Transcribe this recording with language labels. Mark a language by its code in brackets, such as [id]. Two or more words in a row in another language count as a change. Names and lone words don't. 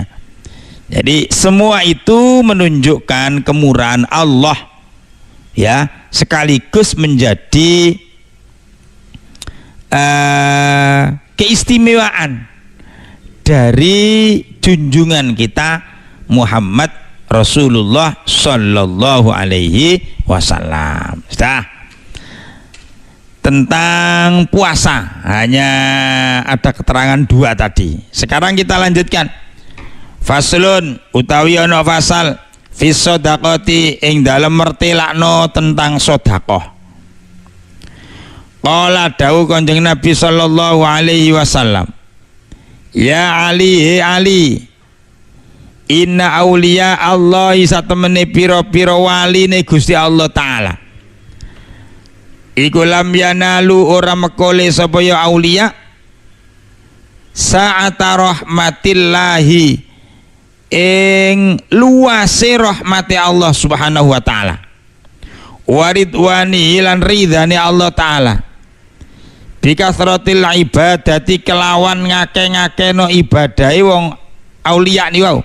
[id] Jadi semua itu menunjukkan kemurahan Allah, ya, sekaligus menjadi keistimewaan dari junjungan kita Muhammad Rasulullah [ar] Sallallahu Alaihi Wasallam. [id] Sudah. Tentang puasa hanya ada keterangan 2 tadi. Sekarang kita lanjutkan. [jv] Faslun utawi ana fasal [ar] fi shadaqati [jv] ing dalem mertelakno [id] tentang sedekah. [jv] Qala dawuh Kanjeng Nabi [ar] sallallahu alaihi wasallam, ya Ali, [jv] he Ali, [ar] inna auliya Allah [jv] satemene pira-pira waline Gusti Allah taala iku [ar] lam yanalu [jv] ora mekole sapa ya [ar] aulia sa'ata rahmatillahi [jv] ing luase [ar] rahmati Allah Subhanahu wa taala, [jv] waridwani lan ridhani Allah taala, [ar] bikasratil ibadati [jv] kelawan ngake-ngakeno ibadahe wong aulia ni wau.